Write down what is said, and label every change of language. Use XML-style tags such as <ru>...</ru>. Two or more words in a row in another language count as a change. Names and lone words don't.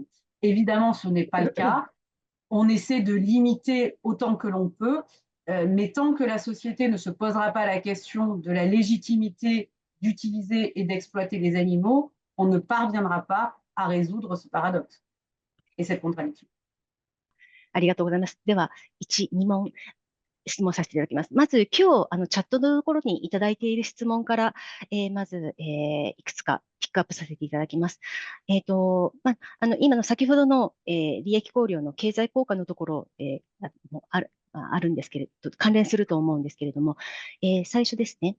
<fr>Évidemment, ce n'est pas le cas. On essaie de limiter autant que l'on peut, mais tant que la société ne se posera pas la question de la légitimité d'utiliser et d'exploiter les animaux, on ne parviendra pas à résoudre ce paradoxe et cette contradiction.</fr> <ja>ありがとうございます。では、1、2問質問させていただきます。まず、今日、チャットのところにいただいている質問から、まず、いくつかピックアップさせていただきます。今の先ほどの、利益考慮の経済効果のところ、もあるんですけれど、関連すると思うんですけれども、最初ですね。</ja>